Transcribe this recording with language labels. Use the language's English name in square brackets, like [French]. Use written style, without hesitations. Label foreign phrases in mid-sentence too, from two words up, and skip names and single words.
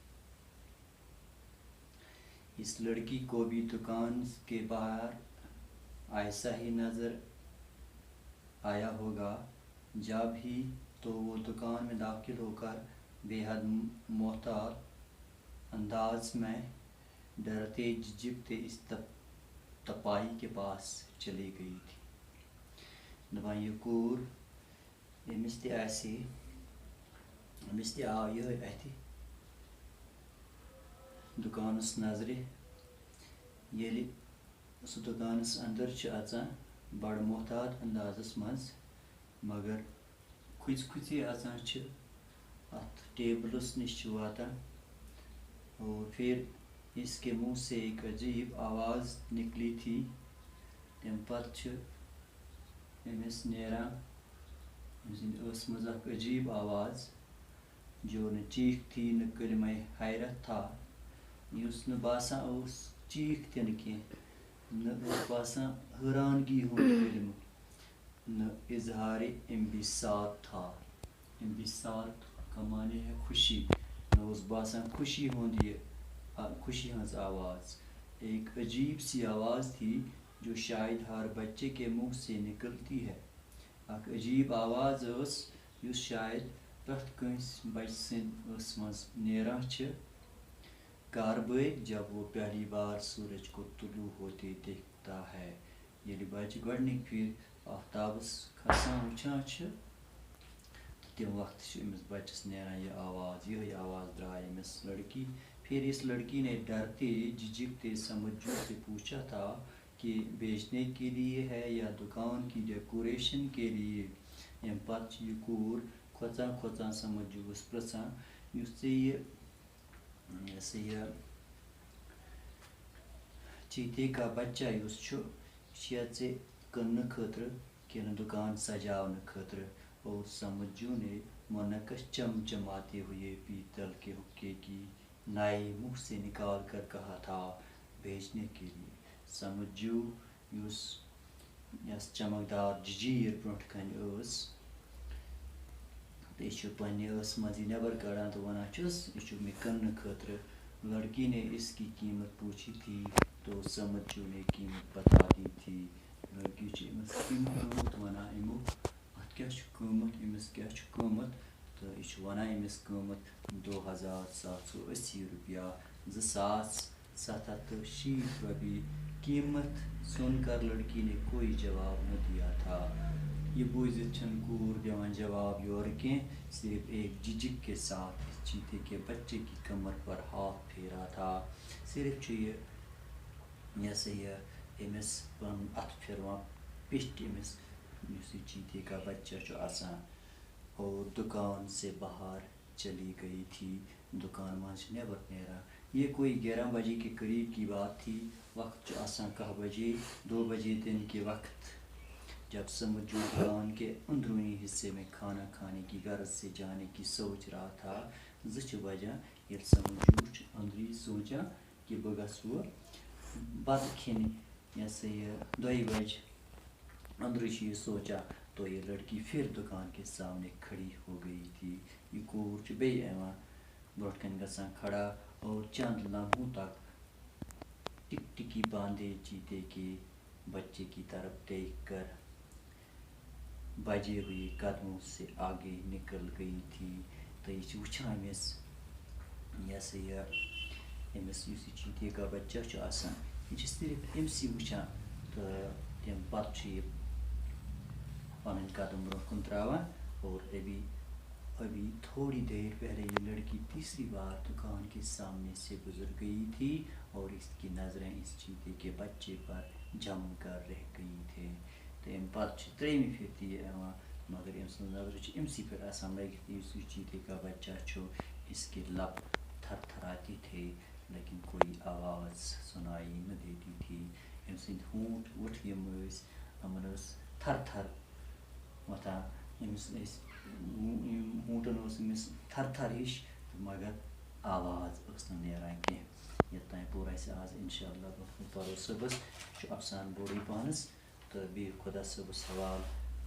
[Urdu] اس لڑکی کو بھی دکان کے باہر ایسا ہی نظر آیا ہوگا. جب ہی تو وہ دکان میں داخل ہو کر بے حد محتاط انداز میں ڈرتے جھجکتے اس تپائی کے پاس چلی گئی تھی. [Kashmiri] دپان یہ کور یمس تہِ آسہِ أمِس تہِ آو یِہے اَتھِ دُکانَس نظرِ. ییٚلہِ سُہ دُکانَس اندر چھِ اژان بڑٕ محتاط اندازس منٛز، مگر کھُژِ کھُژے اژان چھِ اتھ ٹیبلس نِش چھِ واتان، [Urdu] اور پھر اس کے منہ سے ایک عجیب آواز نکلی تھی. [Kashmiri] تمہِ پتہٕ چھِ أمِس نیران أمۍ سٕنٛدِ ٲسہٕ منٛز اکھ عجیب آواز، [Urdu] جو نہٕ چیٖخ تھی نہٕ کلمہ حیرت تھا. [Kashmiri] یُس نہٕ باسان اوس چیٖخ تہِ نہٕ کینٛہہ، نہ اوس باسان حٲرانگی ہُنٛد کلمہ، [Urdu] نہ اظہارِ انبساط تھا. انبساط کا معنی ہے خوشی. [Kashmiri] نہ اوس باسان خوشی ہنٛز آواز. [Urdu] ایک عجیب سی آواز تھی جو شاید ہر بچے کے منہ سے نکلتی ہے. [Kashmiri] اکھ عجیب آواز ٲس یُس شاید پرٛٮ۪تھ کٲنٛسہِ بچہِ سٕنٛدِ ٲسہٕ منٛز نیران چھِ کاربٲگۍ [Urdu] جب وہ پہلی بار سورج کو طلوع ہوتے دیکھتا ہے. [Kashmiri] ییٚلہِ بچہِ گۄڈنِکۍ پھِرِ آفتابس کھسان وٕچھان چھِ تہٕ تمہِ وقتہٕ چھِ أمِس بچس نیران یہِ آواز. یِہے آواز درٛاے أمِس لڑکی. [Urdu] پھر اس لڑکی نے ڈرتے جھجکتے سمجھو سے پوچھا تھا کہ بیچنے کے لیے ہے یا دکان کی ڈیکوریشن کے لیے. [Kashmiri] امہِ پتہٕ چھِ یہِ کوٗر کھۄژان کھۄژان سمجھووس پرٛژھان، یُس ژےٚ یہِ [Urdu] چیٖتے کا بچہ [Kashmiri] یُس چھُ، یہِ چھُیا ژےٚ کٕننہٕ خٲطرٕ کِنہٕ دُکان سجاونہٕ خٲطرٕ؟ [Urdu] اور سمجھو نے منعکس چمچماتے ہوئے پیتل کے حقے کی نائی منہ سے نکال کر کہا تھا بیچنے کے لیے. [Kashmiri] سمجھو یس چمکدار ججیٖر برونٛٹھ کنہِ ٲس، تہٕ یہِ چھُ پننہِ ٲسہٕ منٛز یہِ نٮ۪بر کڑان تہٕ ونان چھُس یہِ چھُ مےٚ کٕننہٕ خٲطرٕ. [Urdu] لڑکی نے اس کی قیمت پوچھی تھی تو سمجھو نے قیمت بتا دی تھی. [Kashmiri] لڑکی چھِ أمِس قیمت ونان امیُک، اتھ کیٛاہ چھُ قۭمت، أمِس کیٛاہ چھُ قۭمت، تہٕ یہِ چھُ ونان أمِس قۭمت 2780 روپیہ، 2780 روپیہِ. [Urdu] قیمت سن کر لڑکی نے کوئی جواب نہ دیا تھا. [Kashmiri] یہ بوٗزِتھ چھنہٕ کوٗر دِوان جواب یورٕ کینٛہہ، [Urdu] صرف ایک جھجک کے ساتھ اس چیتے کے بچے کی کمر پر ہاتھ پھیرا تھا. [Kashmiri] صرف چھُ یہِ أمِس پنُن اتھٕ پھِروان پیٚٹھۍ أمِس یُس یہِ [Urdu] چیتے کا بچہ [Kashmiri] چھُ آسان. [Urdu] اور دکان سے باہر چلی گئی تھی. [Kashmiri] دکان منٛز چھِ نٮ۪بر نیران. [Urdu] یہ کوئی 11 بجے کے قریب کی بات تھی. [Kashmiri] وقت چھُ آسان [Urdu] 10 بجے، 2 بجے دن کے وقت، جب سمجھو دکان کے اندرونی حصے میں کھانا کھانے کی غرض سے جانے کی سوچ رہا تھا. [Kashmiri] 2 چھِ بجان ییٚلہِ سمجھو چھُ أنٛدری سونٛچان کہ بہٕ گژھٕ وۄنۍ بتہٕ کھٮ۪نہِ. 2 بجہِ اندرٕ چھُ یہِ سونٛچان، [Urdu] تو یہ لڑکی پھر دکان کے سامنے کھڑی ہو گئی تھی. [Kashmiri] یہ کوٗر چھِ بیٚیہِ یِوان برونٛٹھ کنہِ گژھان کھڑا، [Urdu] اور چند لمحوں تک ٹکٹکی باندھے چیتے کے بچے کی طرف دیکھ کر بجے ہوئے قدموں سے آگے نکل گئی تھی. [Kashmiri] تہٕ یہِ چھِ وٕچھان أمِس یُس یہِ [Urdu] چیتے کا بچہ [Kashmiri] چھُ آسان، یہِ چھِ صرف أمسٕے وٕچھان، تہٕ تمہِ پتہٕ چھُ یہِ پنٕنۍ قدم برونٛہہ کُن تراوان. [Urdu] اور ابھی ابھی تھوڑی دیر پہلے یہ لڑکی تیسری بار دکان کے سامنے سے گزر گئی تھی اور اس کی نظریں اس چیتے کے بچے پر جم کر رہ گئی تھے. [Kashmiri] تم پتہ ترٛیٚیمہِ پھِرِ تہِ یہِ یِوان مگر أمۍ سٕنٛز نظرٕ چھِ أمسٕے پٮ۪ٹھ آسان لٔگِتھ یُس یہ [Urdu] چیتے کا بچہ [Kashmiri] چھُ. [Urdu] اس کے لب تھر تھراتے تھے لیکن کوئی آواز سنائی نہ دیتی تھی. [Kashmiri] أمۍ سٕنٛدۍ ہونٛٹ وٕٹھ یِم ٲسۍ یِمن ٲس تھر تھر وۄتھان. أمِس ٲسۍ ہونٛٹن اوس أمِس تھر تھر ہِش مگر آواز ٲس نہٕ نیران کینٛہہ. یوٚتانۍ پوٚر اَسہِ آز [Arabic] اِنشاء اللہ [Kashmiri] پَرو صُبحس چھُ اَفسان بوٚڑٕے پَہنَس تہٕ بِہِو خۄدا صٲبَس حوال.